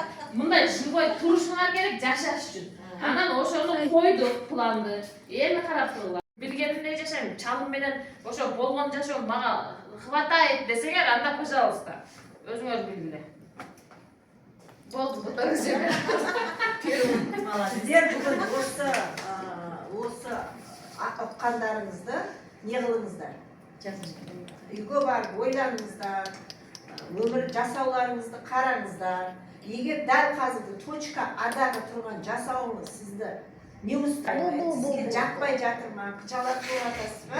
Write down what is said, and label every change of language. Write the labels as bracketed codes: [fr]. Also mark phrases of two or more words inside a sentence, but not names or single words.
[ky] Мындай живой турушуңар керек жашаш үчүн. Анан ошону койдук планды. Эми карап туруңар. Билгениндей жашайм. Чалым менен ошо болгон жашоо мага хватает десеңер, анда пожалуйста. Өзүңөр билгиле. Болду, фотография. [kk] Сіздер бүгін осы ұққандарыңызды не қылыңыздар? Үйге барып ойланыңыздар, өмір жасауларыңызды қараңыздар. Егер дәл қазіргі точка адағы тұрған жасауыңыз сізді [ru] не устраивает, [kk] сізге жақпай жатыр ма, қычалап жатасыз ба?